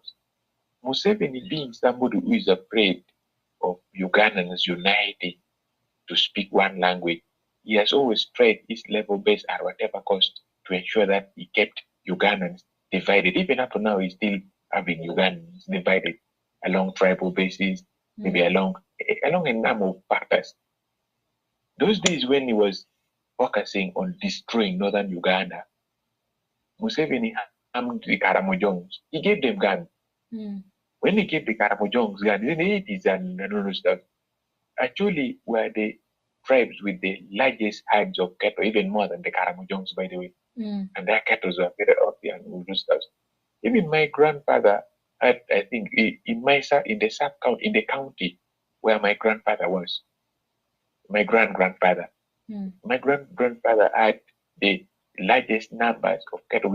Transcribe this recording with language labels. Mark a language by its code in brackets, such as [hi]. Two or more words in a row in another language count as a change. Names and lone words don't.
[en] Museveni, being somebody who is afraid of Ugandans uniting to speak one language, he has always tried his level best at whatever cost to ensure that he kept Ugandans divided. Even up to now, he's still having Ugandans divided along tribal bases, maybe along a number of factors. Those days when he was focusing on destroying northern Uganda. Museveni armed the Karamojongs. He gave them guns. When he gave the Karamojongs guns in the 80s and all stuff, actually were the tribes with the largest herds of cattle, even more than the Karamojongs, by the way. And their cattle were very healthy and all those stuff. Even my grandfather had, I think, in the sub-county, in the county where my grandfather was, my grandfather had the largest numbers of cattle.